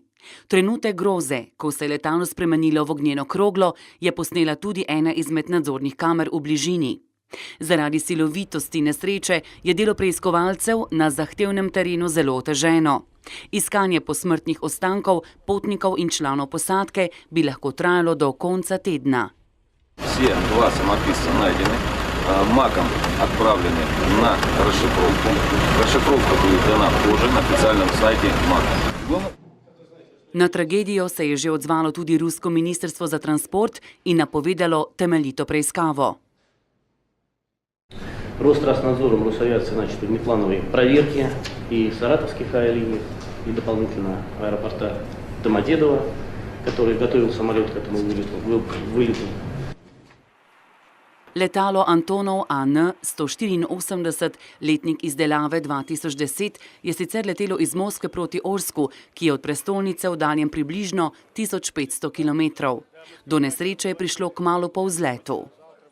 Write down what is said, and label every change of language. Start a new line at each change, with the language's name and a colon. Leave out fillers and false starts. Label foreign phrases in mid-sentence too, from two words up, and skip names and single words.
Slovenian: Trenutek groze, ko se je letalo spremenilo v ognjeno kroglo, je posnela tudi ena izmed nadzornih kamer v bližini. Zaradi silovitosti nesreče je delo preiskovalcev na zahtevnem terenu zelo oteženo. Iskanje posmrtnih ostankov, potnikov in članov posadke bi lahko trajalo do konca tedna.
Russian: Все два самописца найдены, МАКом отправлены на расшифровку. Расшифровка будет дана позже на официальном сайте МАКа.
Slovenian: Na tragedijo se je že odzvalo tudi rusko ministrstvo za transport in napovedalo temeljito preiskavo.
Russian: Ростраснадзором Росавиации начаты внеплановые проверки и саратовских авиалиний, и дополнительно аэропорта Домодедово, который готовил самолет к этому вылету.
Slovenian: Letalo Antonov AN-184, letnik izdelave 2010, je sicer letelo iz Moskve proti Orsku, ki je od prestolnice oddaljen približno 1500 km. Do nesreče je prišlo kmalu po vzletu.